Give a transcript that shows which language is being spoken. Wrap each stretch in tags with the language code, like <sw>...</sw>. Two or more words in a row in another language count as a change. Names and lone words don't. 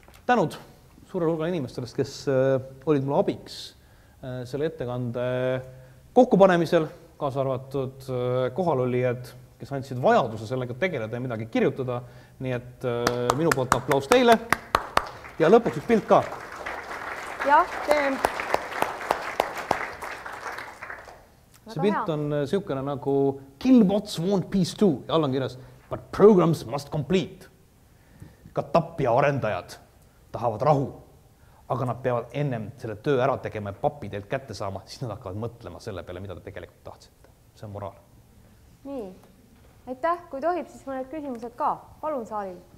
<et>tänud suurele hulgale inimestest, kes olid mulle abiks selle ettekande kokkupanemisel, kaasa arvatud kohalolijad, kes andsid vajaduse sellega tegeleda ja midagi kirjutada. Nii et minu poolt aplaus teile ja lõpuks üks pilt ka. Jah, teen. See pilt on siukene nagu</et> <en>Killbots want peace too</en> <et>ja all on kirjas</et> <en>but programs must complete.</en> <et>Ka tapja arendajad tahavad rahu, aga nad peavad ennem selle töö ära tegema ja papi teilt kätte saama, siis nad hakkavad mõtlema selle peale, mida te tegelikult tahtsite. See on moraal. Nii, aitäh, kui tohib, siis mõned küsimused ka. Palun saalil.</et>